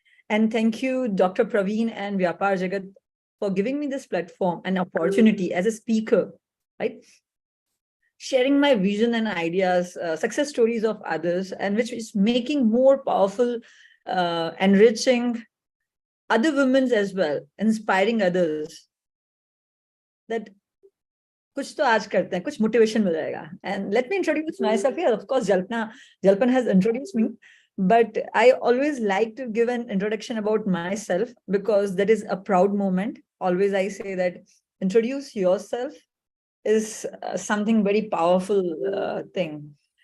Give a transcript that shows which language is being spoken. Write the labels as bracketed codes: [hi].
[en] And thank you, Dr. Praveen and Vyapaar Jagat, for giving me this platform and opportunity as a speaker, right? Sharing my vision and ideas, success stories of others, and which is making more powerful, enriching other women as well, inspiring others. [hi] That कुछ तो आज करते हैं, कुछ motivation मिल जाएगा. [en] And let me introduce myself here. Of course, Jalpan has introduced me. But I always like to give an introduction about myself because that is a proud moment. Always I say that introduce yourself is something very powerful thing.